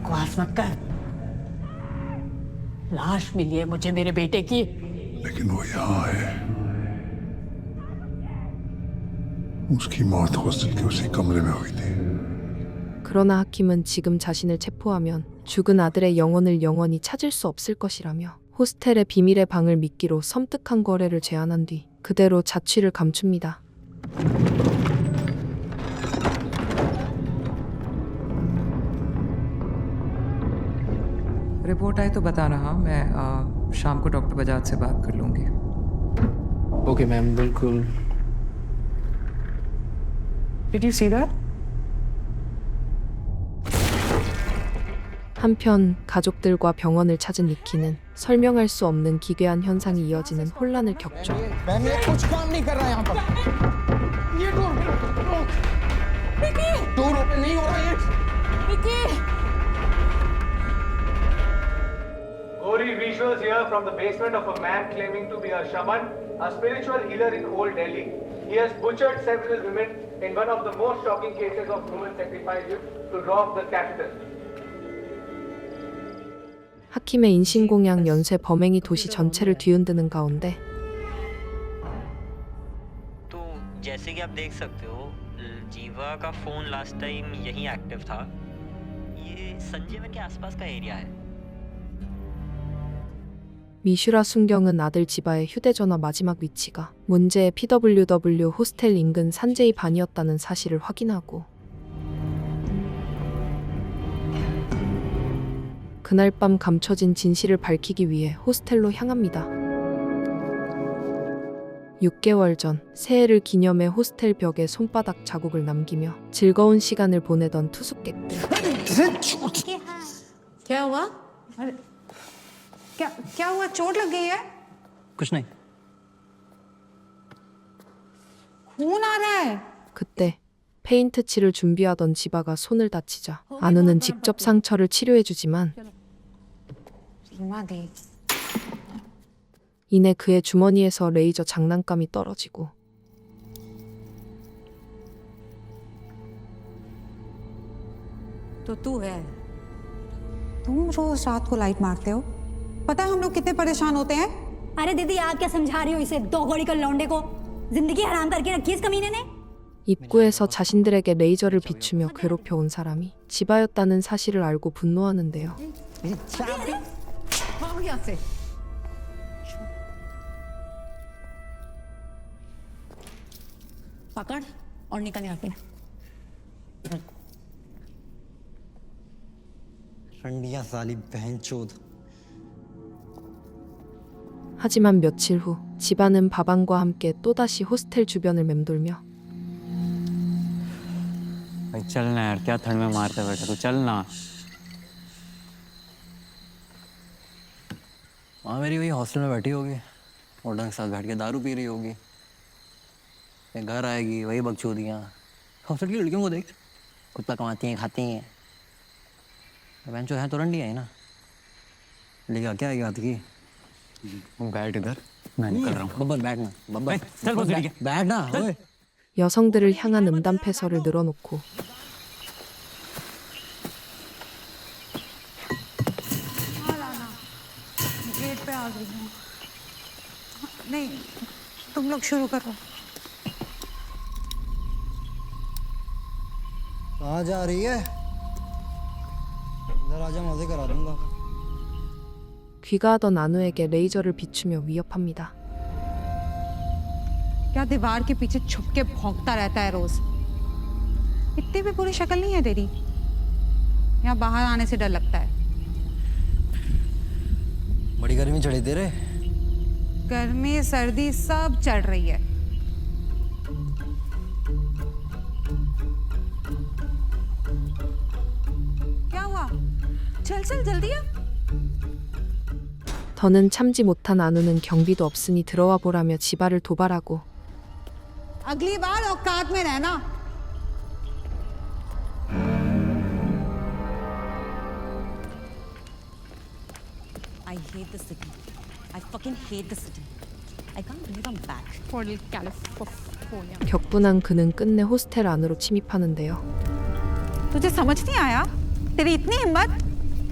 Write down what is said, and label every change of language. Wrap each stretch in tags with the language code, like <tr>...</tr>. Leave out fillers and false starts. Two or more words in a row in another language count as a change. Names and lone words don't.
<hi>बकवास मत कर। लाश मिली है मुझे मेरे बेटे की। लेकिन वो यहाँ है। उसकी मौत हॉस्टल के उसी कमरे में हुई थी।</hi> <ko>그러나 하킴은 지금 자신을 체포하면 죽은 아들의 영혼을 영원히 찾을 수 없을 것이라며 호스텔의 비밀의 방을 미끼로 섬뜩한 거래를 제안한 뒤 그대로 자취를 감춥니다.</ko> <hi>रिपोर्ट आए तो बताना। हाँ, मैं शाम को डॉक्टर बजाज से बात कर लूंगी।</hi> <en>okay ma'am, बिल्कुल। Did you see that?</en> <ko>한편 가족들과 병원을 찾은 니키는 설명할 수 없는 기괴한 현상이 이어지는 혼란을 겪죠.</ko> <hi>कुछ काम नहीं कर रहा यहाँ पर। ये</hi> <en>door open</en> <hi>नहीं हो रहा है।</hi> <en>Gory visuals here from the basement of a man claiming to be a shaman, a spiritual healer in Old Delhi. He has butchered several women in one of the most shocking cases of human sacrifice to rob the capital.</en> <ko>하킴의 인신공양 연쇄 범행이 도시 전체를 뒤흔드는 가운데</ko> <hi>तो जैसे कि आप देख सकते हो, जीवा का फोन</hi> <en>last time</en> <hi>यहीं एक्टिव था। ये संजीवन के आसपास का एरिया है।</hi> <ko>미슈라 순경은 아들 지바의 휴대전화 마지막 위치가 문제의 PWW 호스텔 인근 산제이 반이었다는 사실을 확인하고 그날 밤 감춰진 진실을 밝히기 위해 호스텔로 향합니다. 6개월 전 새해를 기념해 호스텔 벽에 손바닥 자국을 남기며 즐거운 시간을 보내던 투숙객들.</ko> <hi>क्या हुआ? क्या हुआ? चोट लग गई है? कुछ नहीं। खून आ रहा है।</hi> <ko>그때 페인트 칠을 준비하던 지바가 손을 다치자 안우는 직접 상처를 치료해주지만 이내 그의 주머니에서 레이저 장난감이 떨어지고</ko> <hi>तो तू है। तुम रोज रात को लाइट मारते हो। पता है हम लोग कितने परेशान होते हैं। अरे दीदी, आप क्या समझा रही हो इसे? दो गौड़ी का लौंडे को जिंदगी हराम करके रखी इस कमीने ने।</hi> <ko>입구에서 자신들에게 레이저를 비추며 괴롭혀온 사람이 지바였다는 사실을 알고 분노하는데요.</ko> <hi>पकड़ और निकल यहाँ से। रंडिया साली बहनचोद। 하지만 며칠 후 지바는 바방과 함께 또다시 호스텔 주변을 맴돌며 भाई चल ना यार, क्या ठंड में मारते बैठा तू, चल ना। वहाँ मेरी वही हॉस्टल में बैठी होगी, ऑर्डर के साथ बैठ के दारू पी रही होगी। फिर घर आएगी वही बकचोदियाँ। हॉस्टल की लड़कियों को देख, कुत्ता कमाती हैं, खाती हैं। बहन जो है तो रंडी है ना, लेकिन क्या है बात की। बैठ इधर, मैं निकल रहा हूँ। बब्बर बैठ ना, बब्बर चल, बैठ ना। ओए</hi> <ko>여성들을 향한 음담패설을 늘어놓고</ko> <hi>गेट पे आ गई हूँ। नहीं, तुम लोग शुरू करो। कहाँ जा रही है? इधर आजा, मजे करा दूंगा।</hi> <ko>귀가하던 안우에게 레이저를 비추며 위협합니다.</ko> <hi>क्या दीवार के पीछे छुप के भौंकता रहता है रोज? इतनी भी बुरी शक्ल नहीं है तेरी। यहाँ बाहर आने से डर लगता है। बड़ी गर्मी चढ़ी तेरे। गर्मी सर्दी सब चढ़ रही है। क्या हुआ? चल चल जल्दी आ।</hi> <ko>더는 참지 못한 안우는 경비도 없으니 들어와 보라며 지바를 도발하고</ko> <hi>अगली बार औकात में रहना।</hi> <en>I hate the city. I fucking hate the city. I can't believe I'm back. For California.</en> <ko>격분한 그는 끝내 호스텔 안으로 침입하는데요.</ko> <hi>तुझे समझ नहीं आया? तेरी इतनी हिम्मत?</hi>